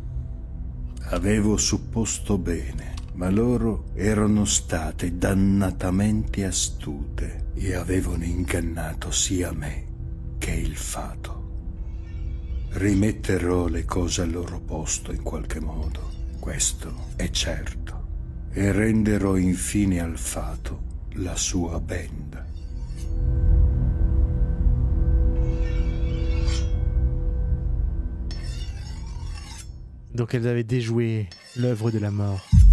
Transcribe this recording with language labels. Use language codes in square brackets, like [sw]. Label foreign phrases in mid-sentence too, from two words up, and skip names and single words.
[it] Avevo supposto bene, ma loro erano state dannatamente astute e avevano ingannato sia me che il fato. Rimetterò le cose al loro posto in qualche modo, questo è certo, e renderò infine al fato la sua benda. [fr] Donc elles avaient déjoué l'œuvre de la mort.